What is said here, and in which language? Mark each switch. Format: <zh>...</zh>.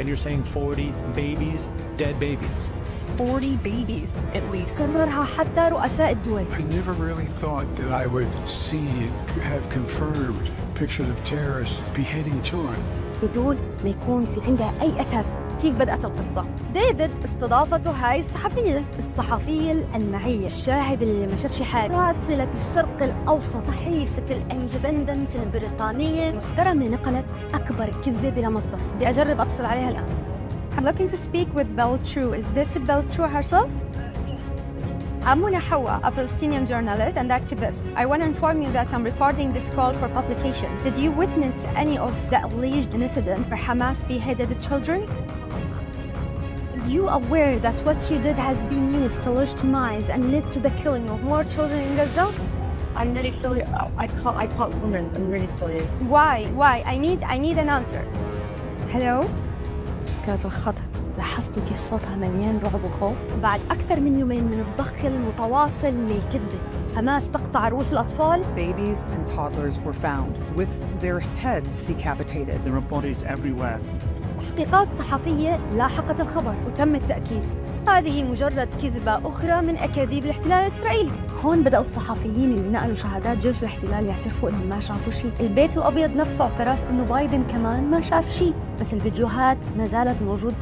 <en>And you're saying 40 babies, dead babies. 40 babies at least.</en> <ar>كررها حتى رؤساء الدول.</ar> <en>I never really thought that I would see and have confirmed pictures of terrorists beheading children.</en> <ar>بدون ما يكون في عندها أي أساس. كيف بدأت القصة؟ ديفيد استضافته هاي الصحفية الألمعية، الشاهد اللي ما شافش حاجة، راسلة الشرق الأوسط، صحيفة الإندبندنت البريطانية محترمة، نقلت أكبر كذبة بلا مصدر. بدي أجرب أتصل عليها الآن.</ar> <en>I'm looking to speak with Beltrou. Is this Beltrou herself? I'm Muna Hawa, a Palestinian journalist and activist. I want to inform you that I'm recording this call for publication. Did you witness any of the alleged incident for Hamas beheaded children? Are you aware that what you did has been used to legitimize and led to the killing of more children in Gaza? I'm really sorry. I can't comment. I'm really sorry. Why? I need an answer. Hello?</en> <ar>كانت الخطأ. لاحظتوا كيف صوتها مليان رعب وخوف؟ بعد أكثر من يومين من الضخ المتواصل للكذبة، حماس تقطع رؤوس الأطفال.</ar> <en>Babies and toddlers were found with their heads decapitated. There are bodies everywhere.</en> <ar>تحقيقات صحفية لاحقت الخبر وتم التأكيد هذه مجرد كذبة أخرى من أكاذيب الاحتلال الإسرائيلي. هون بدأوا الصحفيين اللي نقلوا شهادات جيش الاحتلال يعترفوا إنهم ما شافوا شيء. البيت الأبيض نفسه اعترف إنه بايدن كمان ما شاف شيء، بس الفيديوهات ما زالت موجود.</ar>